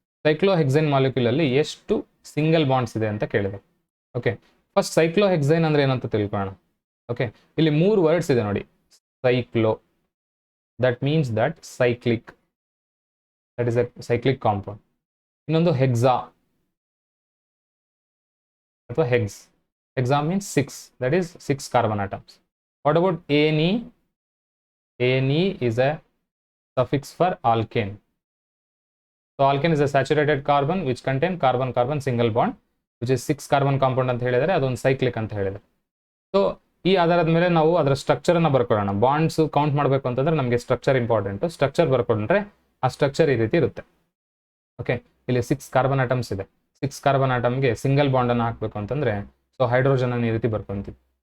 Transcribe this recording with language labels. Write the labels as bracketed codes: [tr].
[kn] ಸೈಕ್ಲೋಹೆಕ್ಸೇನ್ molecule ಅಲ್ಲಿ ಎಷ್ಟು single bonds ಇದೆ ಅಂತ ಕೇಳಿದೆ. ಓಕೆ, ಫಸ್ಟ್ ಸೈಕ್ಲೋಹೆಕ್ಸೇನ್ ಅಂದ್ರೆ ಏನಂತ ತಿಳ್ಕೊಳ್ಳೋಣ. ಓಕೆ, ಇಲ್ಲಿ 3 ವರ್ಡ್ಸ್ ಇದೆ ನೋಡಿ. [en] Cyclo, that means that cyclic, that is a cyclic compound. [kn] ಇನ್ನೊಂದು ಹೆಕ್ಸಾ ಅಥವಾ ಹೆಗ್ಸ್, [en] Hexane means 6, that is 6 carbon atoms. What about ane? Ane is a suffix for alkane. So alkane is a saturated carbon which contain carbon-carbon single bond, which is 6 carbon compound [kn] ಅಂತ ಹೇಳಿದರೆ ಅದೊಂದು cyclic ಅಂತ ಹೇಳಿದರೆ. So ಈ ಆಧಾರದ ಮೇಲೆ ನಾವು ಅದರ ಸ್ಟ್ರಕ್ಚರ್ ಅನ್ನ ಬರ್ಕೊಳ್ಳೋಣ. ಬಾಂಡ್ಸ್ ಕೌಂಟ್ ಮಾಡಬೇಕು ಅಂತಂದ್ರೆ ನಮಗೆ ಸ್ಟ್ರಕ್ಚರ್ ಇಂಪಾರ್ಟೆಂಟ್. ಸ್ಟ್ರಕ್ಚರ್ ಬರ್ಕೊಂಡ್ರೆ ಆ ಸ್ಟ್ರಕ್ಚರ್ ಈ ರೀತಿ ಇರುತ್ತೆ. ಓಕೆ, ಇಲ್ಲಿ 6 ಕಾರ್ಬನ್ ಆಟಮ್ಸ್ ಇದೆ. 6 ಕಾರ್ಬನ್ ಆಟಮ್ಗೆ ಸಿಂಗಲ್ ಬಾಂಡ್ ಅನ್ನು ಹಾಕಬೇಕು ಅಂತಂದ್ರೆ ಸೊ ಹೈಡ್ರೋಜನ್ ಅನ್ನು ಈ ರೀತಿ ಬರ್ಕೊಂತೀವಿ.